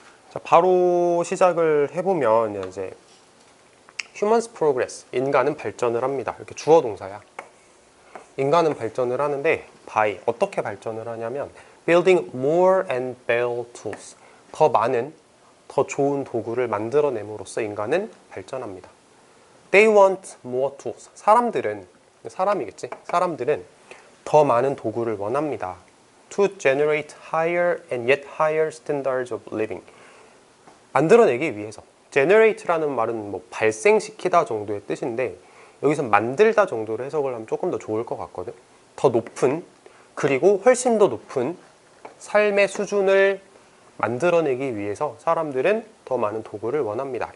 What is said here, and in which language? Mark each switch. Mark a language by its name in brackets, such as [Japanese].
[Korean] 자, 바로 시작을 해보면 이제 [English] Humans progress, [Korean] 인간은 발전을 합니다. 이렇게 주어 동사야. 인간은 발전을 하는데 by, 어떻게 발전을 하냐면 [English] building more and better tools, [Korean] 더 많은, 더 좋은 도구를 만들어냄으로써 인간은 발전합니다. [English] They want more tools, [Korean] 사람이겠지? 사람들은 더 많은 도구를 원합니다. [English] To generate higher and yet higher standards of living, [Korean] 만들어내기 위해서. generate라는 말은 뭐 발생시키다 정도의 뜻인데 여기서 만들다 정도로 해석을 하면 조금 더 좋을 것 같거든. 더 높은, 그리고 훨씬 더 높은 삶의 수준을 만들어내기 위해서 사람들은 더 많은 도구를 원합니다.